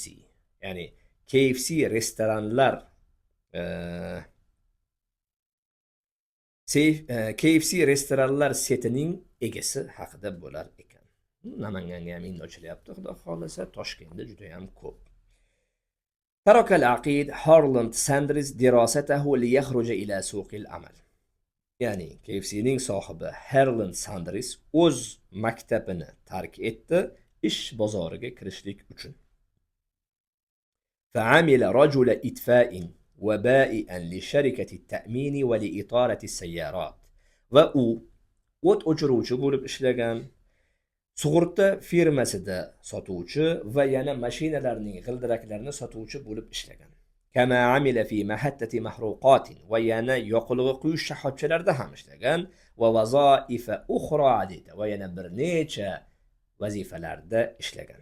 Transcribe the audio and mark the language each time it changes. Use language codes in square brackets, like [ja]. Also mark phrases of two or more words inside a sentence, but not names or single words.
[uz] Ya'ni KFC restoranlar KFC restoranlar setining egasi haqida bo'lar ekan. Namanganga ham endi ochilyapti, xudo xolasa, Toshkentda juda ham ko'p. [ar] ترك العقيد هارلاند ساندرز دراسته ليخرج إلى سوق العمل. [uz] Ya'ni KFC'ning sohibi Harland Sanders o'z maktabini tark etdi ish bozoriga kirishlik uchun. [ar] فعمل رجل إطفاء وبائعا لشركة التأمين ولإطارة السيارات. [uz] Va u o't o'chiruvchi bo'lib ishlagan, Sug'urta firmasida sotuvchi va yana mashinalarning g'ildiraklarini sotuvchi bo'lib ishlagan. [ar] كما عمل في محطة محروقات [uz] va yana yoqilg'i quyish shoxobchalarida ham ishlagan va [ar] وظائف أخرى عديدة [uz] va yana bir necha vazifalarda ishlagan.